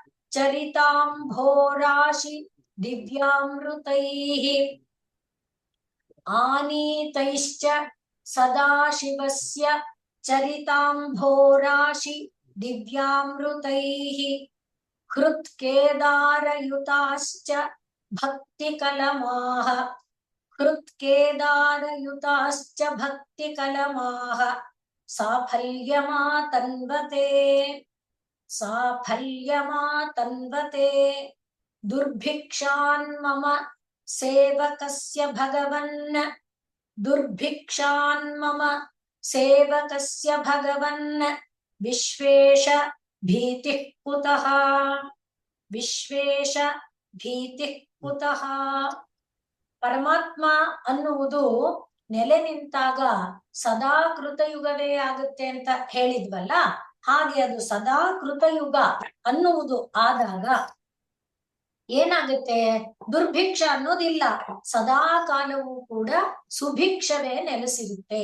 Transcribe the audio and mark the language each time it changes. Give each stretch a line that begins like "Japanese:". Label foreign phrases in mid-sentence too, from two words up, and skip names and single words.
Sanskrit: ಚರಿತಾಂಭೋರಾಶಿ ದಿವ್ಯಾಮೃತೈಃ ಆನೀತೈಶ್ಚ ಸದಾಶಿವಸ್ಯ ಚರಿತಾಂಭೋರಾಶಿ ದಿವ್ಯಾಮೃತೈಃ ಹೃತ್ಕೇದಾರಯುತಾಶ್ಚ ಭಕ್ತಿಕಲಮಾಃ ಹೃತ್ಕೇದಾರಯುತಾಶ್ಚ ಭಕ್ತಿಕಲಮಾಃ ಸಾಫಲ್ಯಮಾತನ್ವತೆ ಸಾಫಲ್ಯಮಾತನ್ವತೆ ದುರ್ಭಿಕ್ಷಾನ್ ಮಮ ಸೇವಕಸ್ಯ ಭಗವನ್ ದುರ್ಭಿಕ್ಷಾನ್ ಮಮ ಸೇವಕಸ್ಯ ಭಗವನ್ ವಿಶ್ವೇಶ ಭೀತಿಃ ಕುತಃ ವಿಶ್ವೇಶ ಭೀತಿಃ ಕುತಃ.
Kannada: ಪರಮಾತ್ಮ ಅನ್ನುವುದು ನೆಲೆ ನಿಂತಾಗ ಸದಾ ಕೃತಯುಗವೇ ಆಗುತ್ತೆ ಅಂತ ಹೇಳಿದ್ವಲ್ಲ, ಹಾಗೆ ಅದು ಸದಾ ಕೃತಯುಗ ಅನ್ನುವುದು ಆದಾಗ ಏನಾಗುತ್ತೆ, ದುರ್ಭಿಕ್ಷ ಅನ್ನೋದಿಲ್ಲ, ಸದಾ ಕಾಲವೂ ಕೂಡ ಸುಭಿಕ್ಷವೇ ನೆಲೆಸಿರುತ್ತೆ.